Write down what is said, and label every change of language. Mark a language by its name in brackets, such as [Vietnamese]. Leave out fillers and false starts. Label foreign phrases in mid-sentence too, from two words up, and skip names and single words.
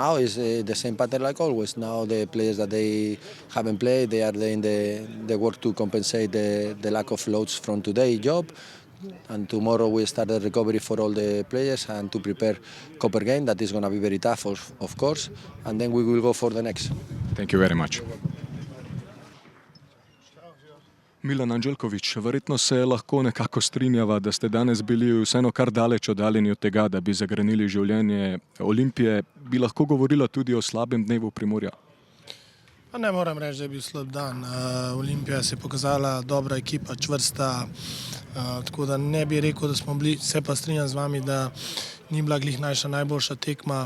[English] Now is the same pattern like always. Now the players that they haven't played, they are doing the work to compensate the lack of loads from today's job. And tomorrow we start the recovery for all the players and to prepare Koper game. That is going to be very tough, of course. And then we will go for the next. Thank you very much. [Slovenian] Milan Anđelković, verjetno se lahko nekako strinjava, da ste danes bili vseeno kar daleč oddaljeni od tega, da bi zagrenili življenje Olimpije. Bi lahko govorila tudi o slabem dnevu Primorja? Pa ne moram reči, da je bil slab dan. Olimpija se je pokazala dobra ekipa, čvrsta, tako da ne bi rekel, da smo bili, se pa strinjam z vami, da ni bila glih naša najboljša tekma.